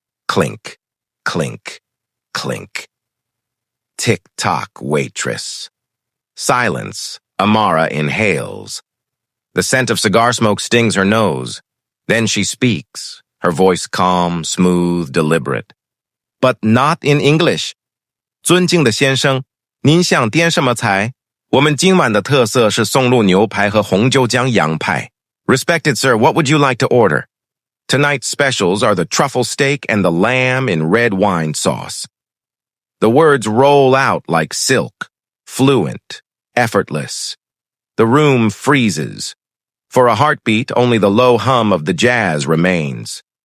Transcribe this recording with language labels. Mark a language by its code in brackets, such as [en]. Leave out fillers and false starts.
[en] Clink, clink, clink. Tick-tock, waitress. Silence. Amara inhales. The scent of cigar smoke stings her nose. Then she speaks, her voice calm, smooth, deliberate. But not in English. [zh] 尊敬的先生，您想点什么菜？我们今晚的特色是松露牛排和红椒酱羊排。 [en] Respected sir, what would you like to order? Tonight's specials are the truffle steak and the lamb in red wine sauce. The words roll out like silk, fluent, effortless. The room freezes. For a heartbeat, only the low hum of the jazz remains.